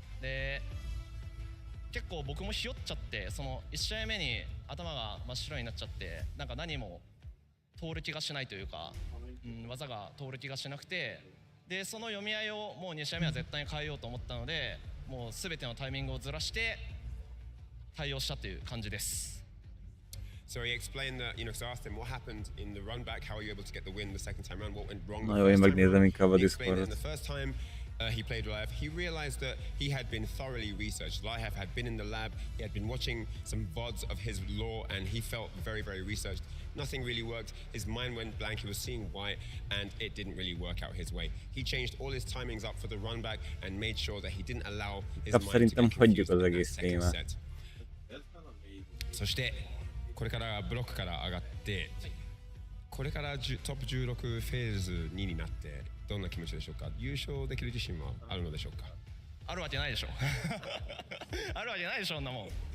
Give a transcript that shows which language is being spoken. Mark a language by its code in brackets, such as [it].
[ja] で、結構僕もひよっちゃって、その1試合目に頭が真っ白になっちゃって、なんか何も通る気がしないというか、技が通る気がしなくて、でその読み合いをもう2試合目は絶対に変えようと思ったので、もう全てのタイミングをずらして対応したという感じです。 [en] So he explained that, because I asked him what happened in the run back, how are you able to get the win the second time around, what went wrong [hu] Na jó, én megnézem inkább a Discordot. [en] The first time he played live, he realized that he had been thoroughly researched. Live had been in the lab, he had been watching some VODs of his lore, and he felt very, very researched. Nothing really worked. His mind went blank. He was seeing white, and it didn't really work out his way. He changed all his timings up for the run back and made sure that he didn't allow his mind to get confused in that second set. [ja] そしてこれからブロックから上がって、これからトップ16フェーズ2になってどんな気持ちでしょうか。優勝できる自信はあるのでしょうか。あるわけないでしょ。あるわけないでしょ、そんなもん。